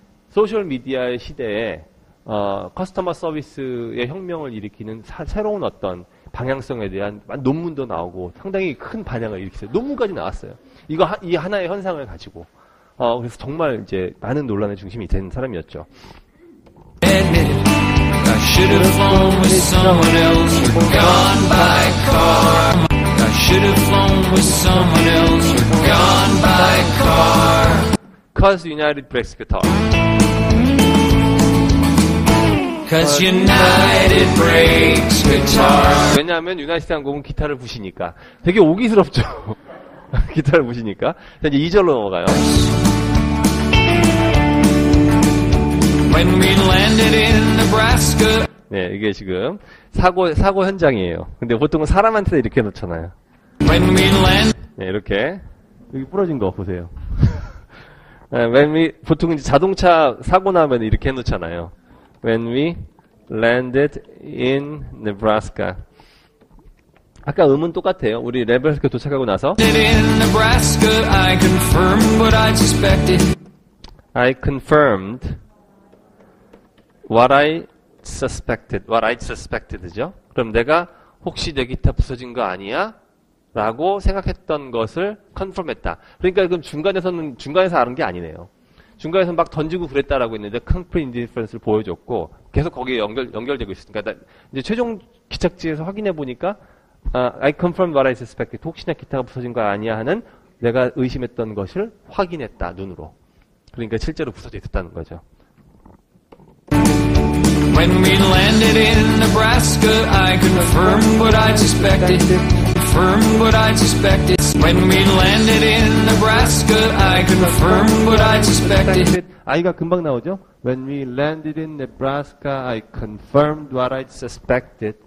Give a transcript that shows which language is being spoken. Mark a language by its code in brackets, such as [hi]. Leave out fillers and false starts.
[ko] 소셜 미디어의 시대에 커스터머 서비스의 혁명을 일으키는 새로운 어떤 방향성에 대한 논문도 나오고 상당히 큰 반향을 일으켰어요. 논문까지 나왔어요. 이 하나의 현상을 가지고. 그래서 정말 이제 많은 논란의 중심이 된 사람이었죠. [en] I should have flown with someone else or gone by car. I should have flown with someone else or gone by car. Cause United breaks guitar. Cause United breaks guitar. [ko] 왜냐하면 유나이티드 항공은 기타를 부시니까. 되게 오기스럽죠. 기타를 부시니까. 자, 이제 2절로 넘어가요. [en] When we landed in Nebraska. [ko] 네, 이게 지금 사고 현장이에요. 근데 보통은 사람한테 이렇게 놓잖아요. [en] When we land. [ko] 네, 이렇게 여기 부러진 거 보세요. 보통 이제 자동차 사고 나면 이렇게 해놓잖아요. [en] When we landed in Nebraska. [ko] 아까 음은 똑같아요. 우리 네브라스카 도착하고 나서 [en] In Nebraska, I confirmed what I suspected. I confirmed what I suspected죠. [ko] 그럼 내가 혹시 내 기타 부서진 거 아니야? 라고 생각했던 것을 confirm했다. 그러니까 그럼 중간에서 아는 게 아니네요. 중간에서 막 던지고 그랬다라고 했는데 complete indifference를 보여줬고 계속 거기에 연결되고 있으니까 이제 최종 기착지에서 확인해 보니까 [en] I confirmed what I suspected. [ko] 혹시나 기타가 부서진 거 아니야 하는 내가 의심했던 것을 확인했다 눈으로. 그러니까 실제로 부서져 있었다는 거죠. [en] When we landed in Nebraska, I confirmed what I suspected. Confirmed what I suspected. When we landed in Nebraska, I confirmed what I suspected. [ko] I가 금방 나오죠? [en] When we landed in Nebraska, I confirmed what I suspected.